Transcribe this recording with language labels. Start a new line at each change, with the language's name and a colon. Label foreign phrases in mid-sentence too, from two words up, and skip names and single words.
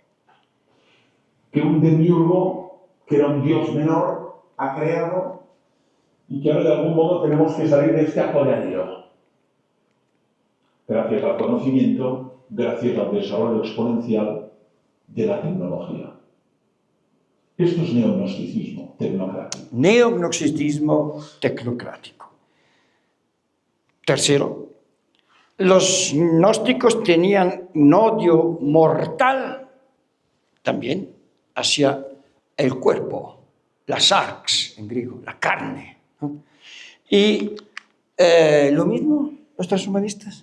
Spanish: Que un demiurgo, que era un dios menor, ha creado y que ahora de algún modo tenemos que salir de este acollamiento. Gracias al conocimiento, gracias al desarrollo exponencial de la tecnología. Esto es neognosticismo tecnocrático. Neognosticismo tecnocrático. Tercero, los gnósticos tenían un odio mortal también hacia el cuerpo, la sarx en griego, la carne, ¿no? Y lo mismo los transhumanistas.